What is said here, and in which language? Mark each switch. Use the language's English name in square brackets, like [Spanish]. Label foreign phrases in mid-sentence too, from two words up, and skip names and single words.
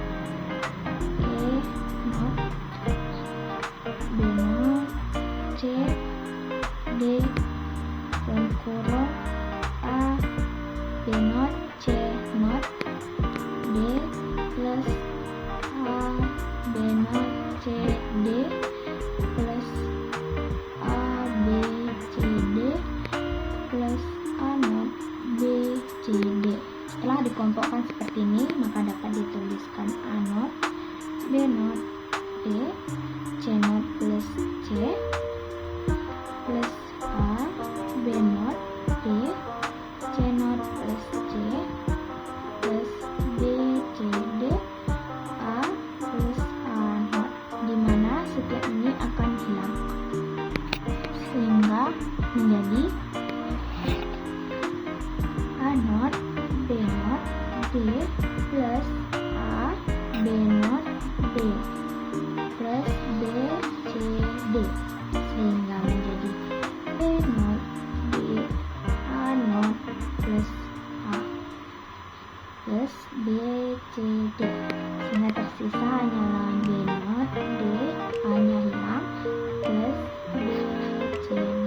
[Indonesian] E0, B0, C, D dalam kurung A B0 C0 D plus A B0 C D plus A B C D plus A0 B C D. Setelah dikelompokkan seperti ini, maka dapat dituliskan A0 B0 D C0 plus C plus A B0 D C0 plus C plus B C D A plus A0, di mana setiap ini akan hilang sehingga menjadi A0 B0 D plus A B0 D plus B C D, sehingga menjadi B0 D A0 plus A plus B C D, sehingga tersisa hanyalah B0 D, A nya hilang, plus B C D.